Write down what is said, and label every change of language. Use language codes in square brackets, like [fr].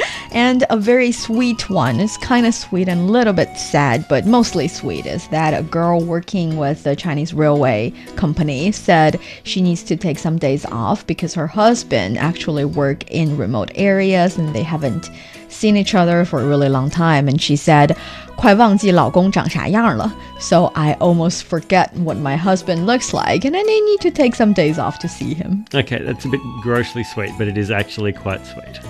[en] And a very sweet one, it's kind of sweet and a little bit sad, but mostly sweet, is that a girl working with the Chinese railway company said she needs to take some days off because her husband actually work in remote areas and they haven't seen each other for a really long time. And she said, [zh] 快忘记老公长啥样了. [en] So I almost forget what my husband looks like and I need to take some days off to see him. Okay, that's a bit grossly sweet, but it is actually quite sweet.